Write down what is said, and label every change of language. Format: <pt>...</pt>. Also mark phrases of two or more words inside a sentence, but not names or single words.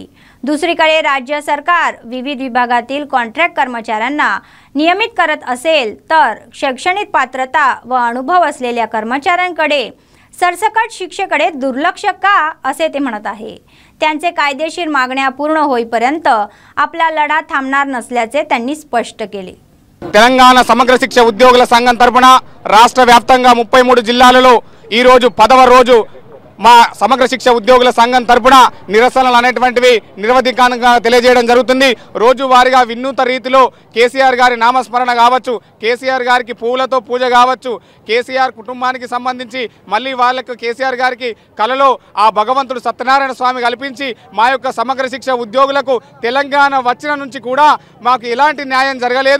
<mr>दुसरीकडे राज्य सरकार विविध विभागातील कॉन्ट्रॅक्ट कर्मचाऱ्यांना नियमित करत असेल तर शैक्षणिक पात्रता व अनुभव असलेल्या कर्मचाऱ्यांकडे सरसकट शिक्षेकडे दुर्लक्ष का असे ते म्हणत आहे. त्यांचे कायदेशीर मागण्या पूर्ण होईपर्यंत आपला लढा थांबणार नसल्याचे त्यांनी स्पष्ट केले.</mr> <te>తెలంగాణ సమగ్ర శిక్ష ఉద్యోగుల సంఘం తరపున రాష్ట్ర వ్యాప్తంగా 33 జిల్లాలలో ఈ రోజు 10వ రోజు మా సమగ్ర శిక్ష ఉద్యోగుల సంఘం తరపున నిరసనలు అనేటువంటివి నిరవధికంగా తెలియజేయడం జరుగుతుంది. రోజువారీగా వినూత్న రీతిలో కేసీఆర్ గారి నామస్మరణ కావచ్చు, కేసీఆర్ గారికి పూలతో పూజ కావచ్చు, కేసీఆర్ కుటుంబానికి సంబంధించి మళ్ళీ వాళ్ళకు కేసీఆర్ గారికి కలలో ఆ భగవంతుడు సత్యనారాయణ స్వామి కల్పించి మా యొక్క సమగ్ర శిక్ష ఉద్యోగులకు తెలంగాణ వచ్చిన నుంచి కూడా మాకు ఎలాంటి న్యాయం జరగలేదు.</te>